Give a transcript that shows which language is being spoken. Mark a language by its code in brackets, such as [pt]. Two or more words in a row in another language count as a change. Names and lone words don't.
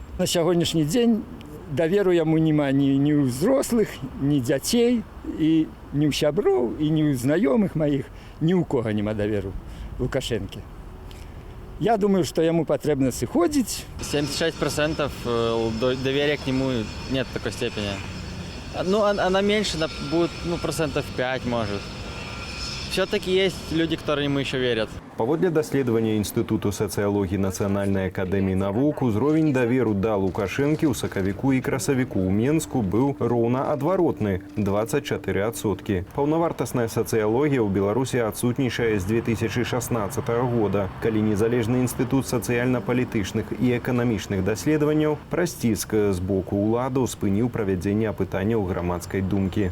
[ru] На сегодняшний день доверу ему нема ни у взрослых, ни детей, и ни у сяброў, и ни у знакомых моих, ни у кого нема доверу Лукашенке. Я думаю, что ему потребно сыходить. 76% доверия к нему нет в такой степени. Ну, она меньше, будет, процентов 5, может. Все-таки есть люди, которые ему еще верят. [be] Паводле даследавання Інстытуту сацыялогіі Нацыянальнай акадэміі навук, узровень даверу да Лукашэнкі ў сакавіку і красавіку ў Менску быў роўна адваротны – 24%. Паўнавартасная сацыялогія ў Беларусі адсутнічае з 2016 года, калі незалежны Інстытут сацыяльна-палітычных і эканамічных даследаванняў праз ціск з боку ўладаў спыніў правядзенне апытанняў грамадскай думкі.